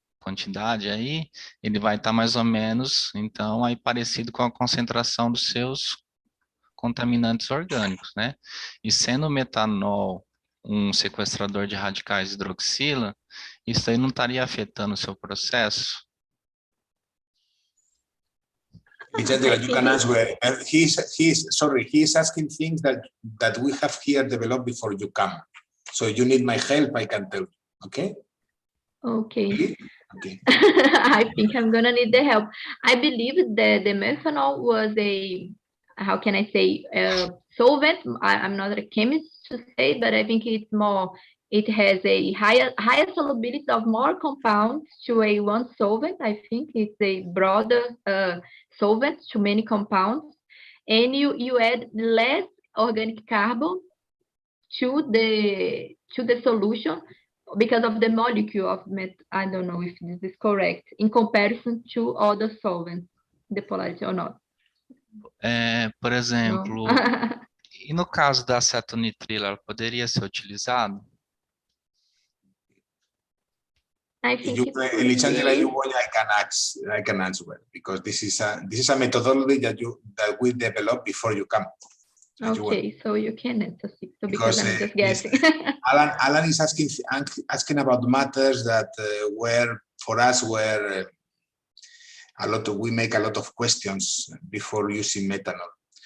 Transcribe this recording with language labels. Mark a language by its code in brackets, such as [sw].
[pt] quantidade aí, ele vai estar mais ou menos, então, aí parecido com a concentração dos seus contaminantes orgânicos, né? E sendo o metanol um sequestrador de radicais hidroxila, isso aí não estaria afetando o seu processo? [en] Elizângela, you can answer. He's asking things that we have here developed before you come. So you need my help, I can tell you, okay? Okay. Really? Okay. I think I'm gonna need the help. I believe that the methanol was a, how can I say, solvent. I'm not a chemist to say, but I think it's more, it has a higher solubility of more compounds to a one solvent. I think it's a broader solvent to many compounds, and you add less organic carbon to the solution because of the molecule of I don't know if this is correct, in comparison to other solvents, the polarity or not. [pt] Por exemplo, e no caso da acetonitrila, ela poderia ser utilizada? [en] I think Elizângela, I can answer because this is a methodology that we developed before you come. Okay, so you can answer Sixto because I'm just guessing. Alan is asking about matters that for us were we make a lot of questions before using methanol.